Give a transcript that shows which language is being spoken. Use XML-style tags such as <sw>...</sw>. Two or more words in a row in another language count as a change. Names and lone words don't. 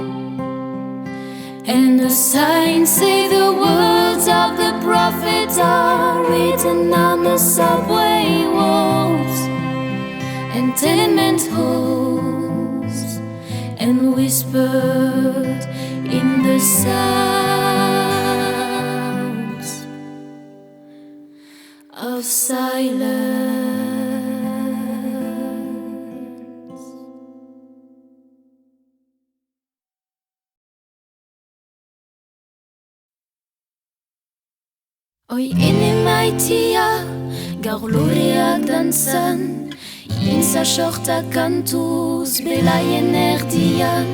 <en>And the signs say the words of the prophet are written on the subway walls and tenement halls, and whispered in the sounds of silence.</en> <eu>Oi ene maitia, gaur loreak dantzan, intza sorta kantuz belaien erdian.</eu>